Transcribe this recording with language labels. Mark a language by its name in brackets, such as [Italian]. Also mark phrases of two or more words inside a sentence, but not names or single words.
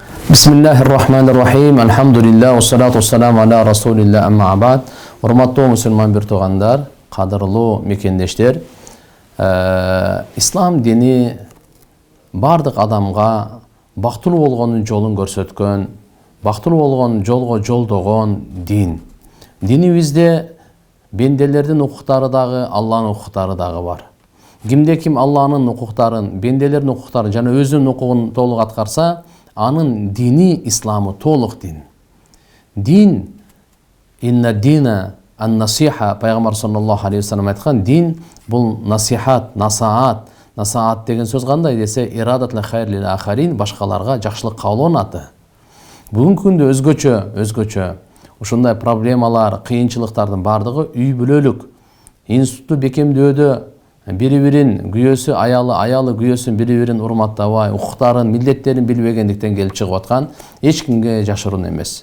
[Arabic] بسم الله الرحمن الرحيم الحمد لله والصلاة والسلام على رسول الله أما بعد. [Kyrgyz] Урматтуу мусулман бир туугандар, кадырлуу мекендештер. Ислам дини бардык адамга бактылуу болгонун жолун көрсөткөн, бактылуу болгон жолго жолдогон дин. Динибизде бенделердин укуктары дагы, Алланын укуктары дагы бар. Кимде ким Алланын укуктарын, бенделердин укуктарын жана өзүнүн укугун толук аткарса, анын дини исламы толук дин. [Arabic] دين إن الدين النصيحة, [Kyrgyz] пайгамбар [Arabic] صلى الله عليه وسلم [Kyrgyz] айткан, дин бул насихат, насаат. Насаат деген сөз кандай десе, [Arabic] إرادة الخير للآخرين, [Kyrgyz] башкаларга жакшылык каалоонун аты. Бүгүнкү күндө өзгөчө ушундай проблемалар, кыйынчылыктардын бардыгы үй бүлөлүк, институтту бекемдөөдө бири-бирин күйөөсү, аялы күйөөсүн бири-бирин урматтабай, укуктарын, милдеттерин билбегендиктен келип чыгып аткан, эч кимге жашыруун эмес.